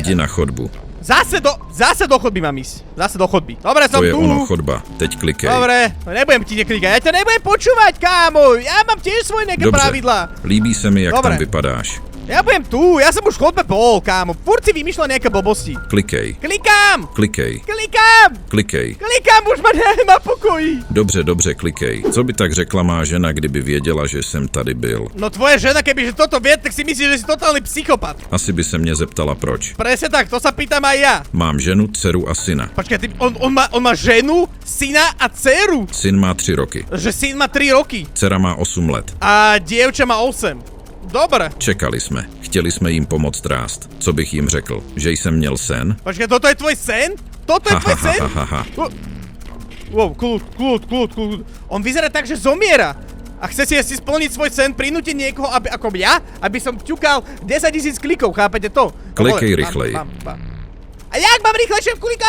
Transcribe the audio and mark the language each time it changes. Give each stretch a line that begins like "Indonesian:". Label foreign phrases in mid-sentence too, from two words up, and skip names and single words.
Czech: Jdi na chodbu.
Slovak: Zase do chodby mám ísť. Zase do chodby. Dobre, som
Czech: To je
Slovak: tu.
Czech: ono, chodba. Teď klikej.
Slovak: Dobre, nebudem ti neklikať, ja ťa nebudem počúvať, kámo. Ja mám tiež svoje nejaké
Czech: Dobře,
Slovak: pravidlá.
Czech: líbí se mi, jak
Slovak: Dobre.
Czech: tam vypadáš.
Slovak: Ja budem tu, ja som už v chodbe bol, kámo. Furt si vymýšľa nejaké blbosti.
Czech: Klikej.
Slovak: Klikám!
Czech: Klikej.
Slovak: Klikám!
Czech: Klikej.
Slovak: Klikám, už ma na pokoji.
Czech: Dobře, klikej. Co by tak řekla má žena, kdyby věděla, že jsem tady byl?
Slovak: No tvoje žena, kebyže toto vie, tak si myslí, že si totálny psychopat.
Czech: Asi by se mě zeptala proč.
Slovak: Presne tak, to sa pýtam aj ja.
Czech: Mám ženu, dceru a syna.
Slovak: Počkaj, on má ženu, syna a dceru.
Czech: Syn má 3 roky.
Slovak: Že syn má 3 roky.
Czech: Dcera má 8 let.
Slovak: A dievča má 8. Dobre.
Czech: Čekali jsme. Chtěli jsme jim pomoct rást. Co bych jim řekl? Že jsem měl sen?
Slovak: Počkaj, toto je tvoj sen? Toto je tvoj sen? Wow, kľud. On vyzerá tak, že zomiera. A chce si splniť svoj sen, prinútiť niekoho, ako ja, aby som ťukal 10 000 klikov, chápete to?
Czech: Klikej rýchlej.
Slovak: A jak mám rýchlejšie klikať?